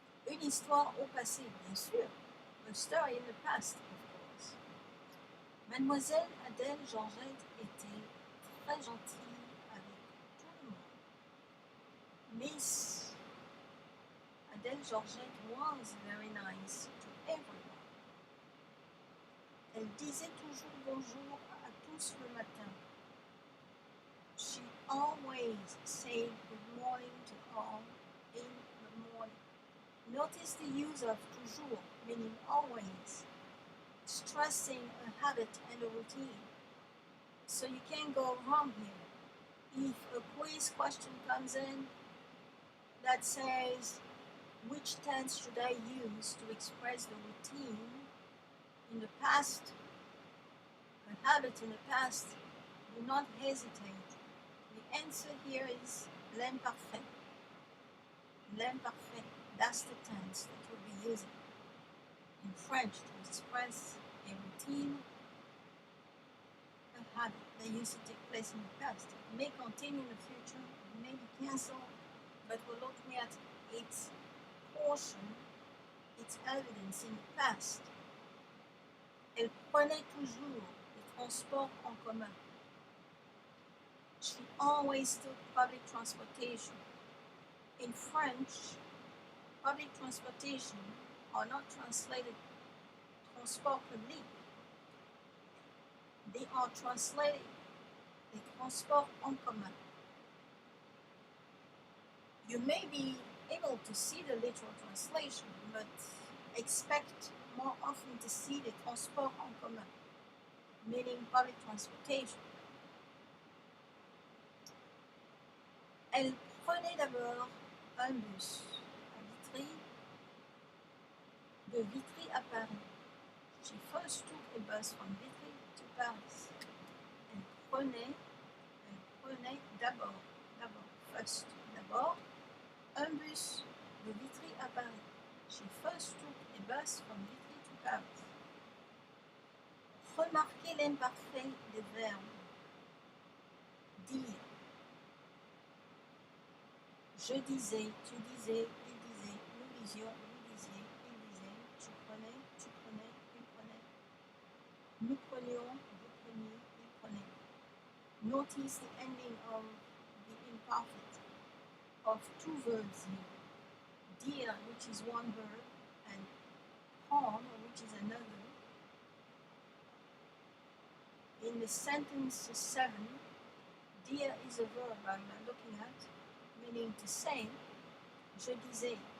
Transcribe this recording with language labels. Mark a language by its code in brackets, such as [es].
[fr] Une histoire au passé, bien sûr. [en] A story in the past, of course. [fr] Mademoiselle Adèle Georgette était très gentille avec tout le monde. [en] Miss Adèle Georgette was very nice to everyone. [fr] Elle disait toujours bonjour à tous le matin. [en] She always said good morning to all in the morning. Notice the use of toujours, meaning always, stressing a habit and a routine. So you can't go wrong here. If a quiz question comes in that says, which tense should I use to express the routine in the past, a habit in the past, do not hesitate. The answer here is l'imparfait. L'imparfait, that's the tense that we'll be using in French to express a routine, a habit that used to take place in the past. It may continue in the future, it may be cancelled, but we're looking at its portion, its evidence in the past. [fr] Elle prenait toujours les transports en commun. [en] She always took public transportation. In French, public transportation are not translated [fr] transport public. [en] They are translated [fr] les transports en commun. [en] You may be able to see the literal translation, but expect more often to see the [fr] transport en commun, [en] meaning public transportation. [fr] Elle prenait d'abord un bus à Vitry, de Vitry à Paris. [en] She first took a bus from Vitry to Paris. [fr] Elle prenait d'abord, first, d'abord, un bus de Vitry à Paris. [en] She first took a bus from Vitry to Paris. [fr] Remarquez l'imparfait des verbes. Dire. Je disais, tu disais, il disait, nous disions, vous disiez, il disait, tu prenais, il prenait. Nous prenions, vous preniez, il prenait. [en] Notice the ending of the imperfect of two verbs here. Dire, which is one verb, and prendre, which is another. In the sentence 7, dire is a verb I'm looking at, meaning to say. [fr] Je disais.